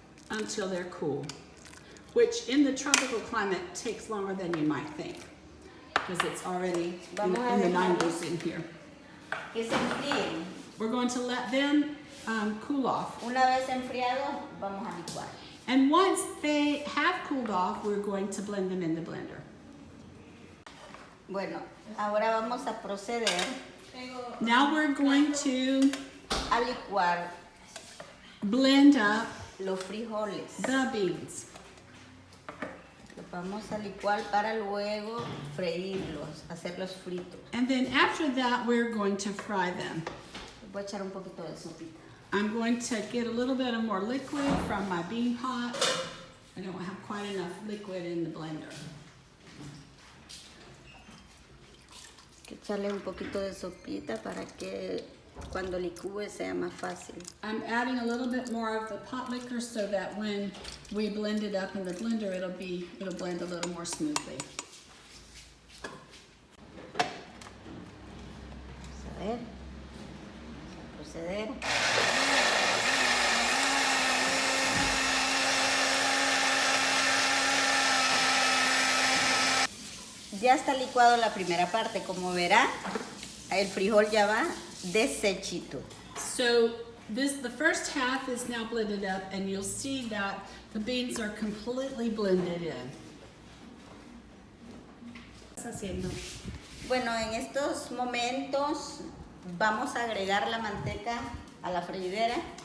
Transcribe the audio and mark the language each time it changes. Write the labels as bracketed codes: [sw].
[en] until they're cool, which in the tropical climate takes longer than you might think, because it's already in the 90s in here. [es] Que se enfríen. [en] We're going to let them cool off. [es] Una vez enfriados, vamos a licuar. [en] And once they have cooled off, we're going to blend them in the blender. [es] Bueno, ahora vamos a proceder [en] Now we're going to [es] a licuar [en] blend up [es] los frijoles. [en] the beans. [es] Los vamos a licuar para luego freírlos, hacerlos fritos. [en] And then after that, we're going to fry them. [es] Voy a echar un poquito de sopita. [en] I'm going to get a little bit of more liquid from my bean pot. I don't have quite enough liquid in the blender. [es] Hay que echarle un poquito de sopita para que cuando licúe sea más fácil. [en] I'm adding a little bit more of the pot liquor so that when we blend it up in the blender, it'll blend a little more smoothly. [es] Vamos a ver. Vamos a proceder. Ya está licuado la primera parte, como verá, el frijol ya va deshechito. [en] So the first half is now blended up, and you'll see that the beans are completely blended in. [es] ¿Qué estás haciendo? Bueno, en estos momentos vamos a agregar la manteca a la freidera.